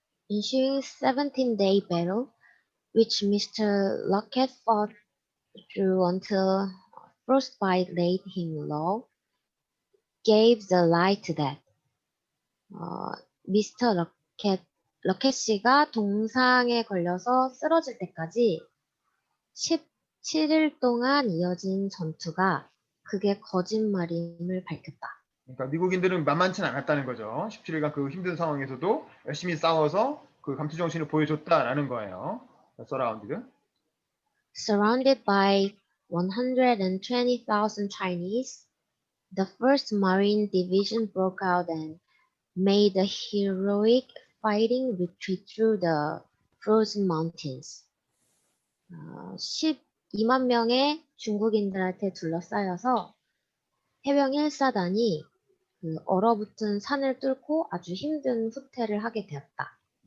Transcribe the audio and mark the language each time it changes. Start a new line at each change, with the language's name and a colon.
English: ensuing 17-day battle, which Mr. Lockett fought through until frostbite laid him low, gave the lie to that.
Korean: 미스터 러켓 씨가 동상에 걸려서 쓰러질 때까지 17일 동안 이어진 전투가 그게 거짓말임을 밝혔다. 그러니까 미국인들은 만만치는 않았다는 거죠. 17일간 그 힘든 상황에서도 열심히 싸워서 그 감투정신을 보여줬다라는 거예요.
English: Surrounded by 120,000 Chinese, the 1st Marine Division broke out and made a heroic fighting retreat through the frozen mountains.
Korean: 12만 명의 중국인들한테 둘러싸여서 해병 1사단이 그 얼어붙은 산을 뚫고 아주 힘든 후퇴를 하게 되었다.